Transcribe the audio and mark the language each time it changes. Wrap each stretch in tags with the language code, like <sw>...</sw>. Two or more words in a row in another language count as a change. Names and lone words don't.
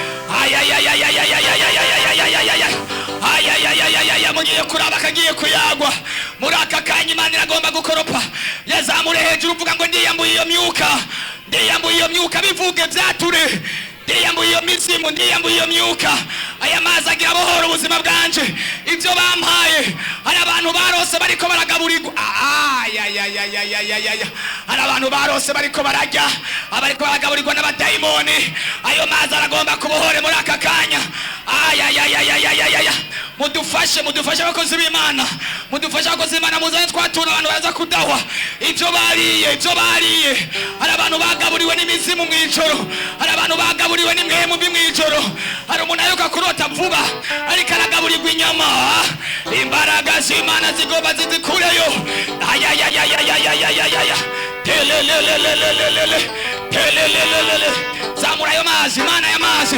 <rn>Mugiye kuraba kagiye kuyagwa. Muri aka kanya Imana iragomba gukoropa. Yazamure hejuru uvuga ngo ndiyambuye iyo myuka, ndiyambuye iyo myuka. Bivuge byature, ndiyambuye iyo mizimu, ndiyambuye iyo myuka. Aya mazi agira abohora ubuzima bwanje. Ibyo bampaye, hari abantu barose bariko baragaburirwa. Hari abantu barose bariko barajya, abariko baragaburirwa n'abadayimoni. Ayo mazi aragomba kubohore muri aka kanya. Mudufashe, mudufashe abakozi b'Imana, mudufashe abakozi b'Imana. Muzanye twatura abantu baza kudahwa ibyo bariye, ibyo bariye. Hari abantu bagaburiwe n'imizimu mu ijoro, hari abantu bagaburiwe n'imwemu mbi mu ijoro. Hari umuntu ayoka kurota vuba ariko aragaburirwa inyama. Imbaraga z'Imana zigomba zizikureyo. Zamura ayo mazi, Imana y'amazi.</rn>